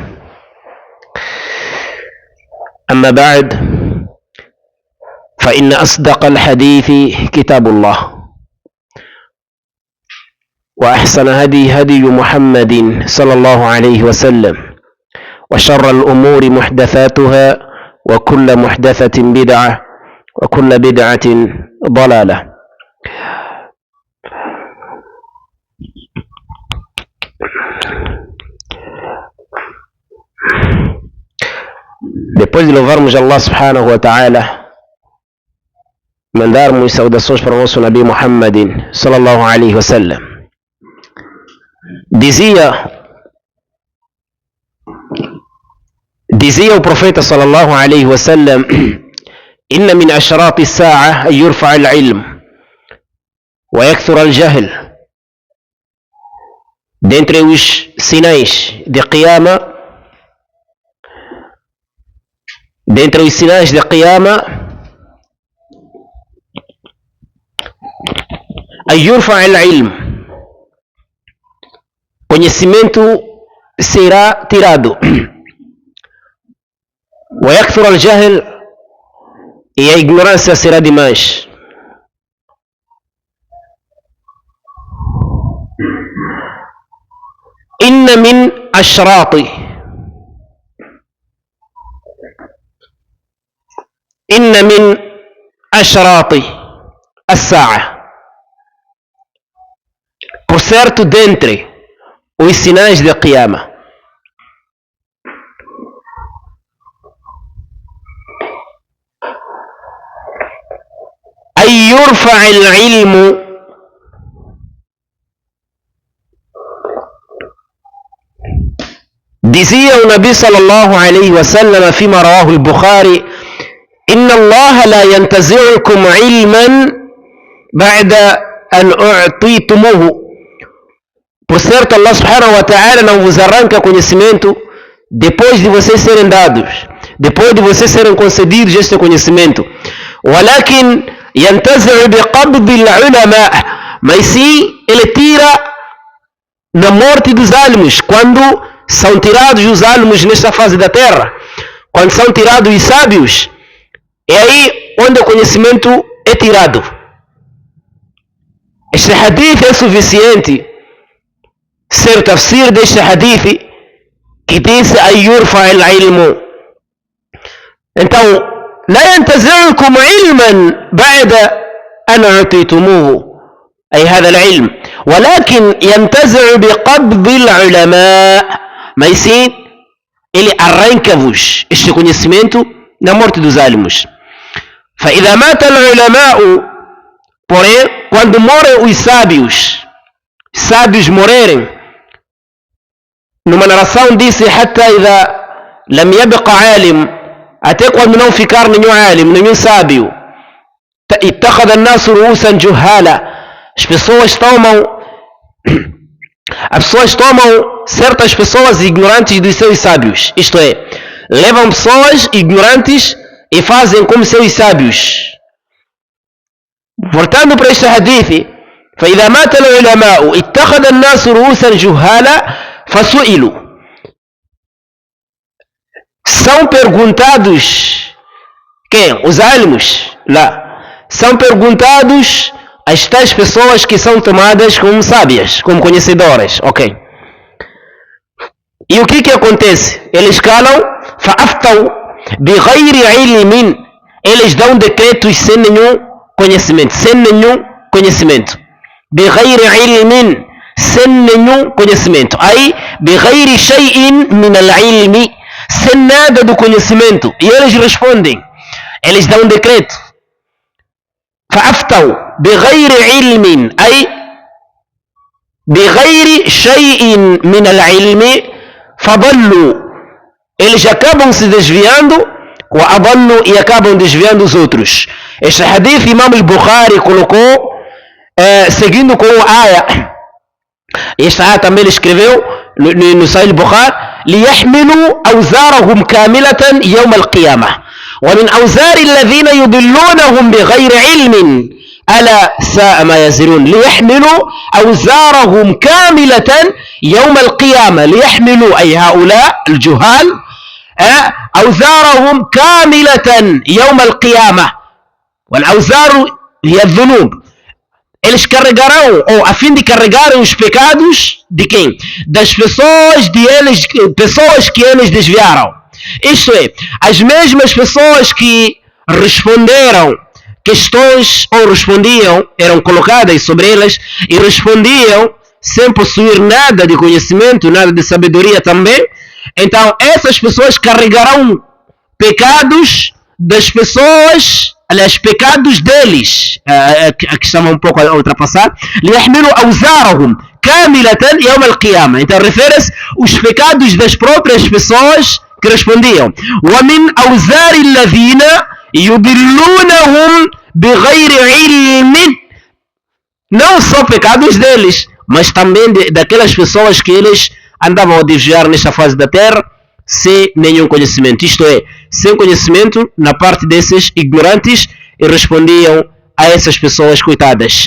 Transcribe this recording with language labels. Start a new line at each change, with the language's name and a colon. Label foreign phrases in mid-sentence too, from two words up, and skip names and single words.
Arabic: أما بعد، فإن أصدق الحديث كتاب الله، وأحسن هدي محمد صلى الله عليه وسلم، وشر الأمور محدثاتها، وكل محدثة بدعة، وكل بدعة ضلالة.
Portuguese: Depois de louvarmos
Arabic: الله سبحانه وتعالى,
Portuguese: mandarmos saudações para o nosso
Arabic: نبي محمد صلى الله عليه وسلم,
Portuguese: dizia o profeta
Arabic: صلى الله عليه وسلم إن من أشراط الساعة أن يرفع العلم ويكثر الجهل.
Portuguese: Dentre os sinais de Qiyama,
Arabic: أن يرفع العلم,
Portuguese: conhecimento será tirado,
Arabic: ويكثر الجهل,
Portuguese: e a ignorância será demais.
Arabic: إن من أشراط الساعة,
Portuguese: por certo, dentre os sinais de Qiyama,
Arabic: أن يرفع العلم,
Portuguese: dizia o Nabi
Arabic: صلى الله عليه وسلم فيما رواه البخاري إن الله لا ينتزعكم علما بعد أن أعطيتموه.
Portuguese: Por certo,
Arabic: الله سبحانه وتعالى
Portuguese: não vos arranca conhecimento depois de vocês serem dados, depois de vocês serem concedidos este conhecimento.
Arabic: ولكن ينتزع بقبض العلماء,
Portuguese: mas sim, ele tira na morte dos almos, quando são tirados os almos nesta fase da terra, quando são tirados os sábios, é aí onde o conhecimento é tirado. Este hadith é suficiente ser o tafsir deste hadith que diz
Arabic: أن يرفع العلم. Então, لا ينتزعكم علما بعد أن أعطيتموه, أي هذا العلم، ولكن ينتزع بقبض العلماء.
Portuguese: Mas sim, ele arranca-vos este conhecimento na morte dos almos.
Arabic: فإذا مات العلماء,
Portuguese: porém, quando morrem os sábios morrerem, numa narração disse:
Arabic: حتى إذا لم يبقى عالم,
Portuguese: até quando não ficar nenhum alim, nenhum sábio,
Arabic: اتخذ الناس رؤوسا جهالا,
Portuguese: as pessoas tomam certas pessoas ignorantes dos seus sábios, isto é, levam pessoas ignorantes e fazem como seus sábios. Voltando para este hadith:
Arabic: فإذا مات العلماء اتخذ الناس رؤوسا جهالا فسئلوا.
Portuguese: São perguntados quem? Os almos? Lá. São perguntados as tais pessoas que são tomadas como sábias, como conhecedoras, ok? E o que acontece? Eles calam,
Arabic: فأفتوا بغير علم,
Portuguese: eles dão decretos sem nenhum conhecimento,
Arabic: bighayri ilmin,
Portuguese: sem nenhum conhecimento, aí
Arabic: بغير شيء من العلم,
Portuguese: sem nada do conhecimento, e eles respondem, eles dão decreto,
Arabic: فأفتوا بغير علم,
Portuguese: aí
Arabic: بغير شيء من العلم فضلوا,
Portuguese: eles acabam se desviando,
Arabic: وأضلوا,
Portuguese: e acabam desviando os outros. Este hadith Imam al-Bukhari colocou seguindo com a aya. Esta aya também ele escreveu no Sahih al-Bukhari:
Arabic: ليحملوا أوزارهم كاملة يوم القيامة ومن أوزار الذين يضلونهم بغير علم ألا ساء ما يزرون. ليحملوا أوزارهم كاملة يوم القيامة. ليحملوا أي هؤلاء الجهال أوزارهم كاملة يوم القيامة. والأوزار هي الذنوب.
Portuguese: Eles carregarão, ou a fim de carregarem os pecados de quem? Das pessoas que eles desviaram. Isto é, as mesmas pessoas que responderam questões, ou respondiam, eram colocadas sobre elas, e respondiam sem possuir nada de conhecimento, nada de sabedoria também. Então, essas pessoas carregarão pecados das pessoas, aliás, pecados deles, que estava um pouco a ultrapassar.
Arabic: ليحملوا أوزارهم كاملة يوم القيامة.
Portuguese: Então refere-se os pecados das próprias pessoas que respondiam.
Arabic: ومن أوزار الذين يضلونهم بغير علم.
Portuguese: Não só pecados deles, mas também daquelas pessoas que eles andavam a desviar nesta fase da terra sem nenhum conhecimento. Isto é, sem conhecimento na parte desses ignorantes, e respondiam a essas pessoas coitadas.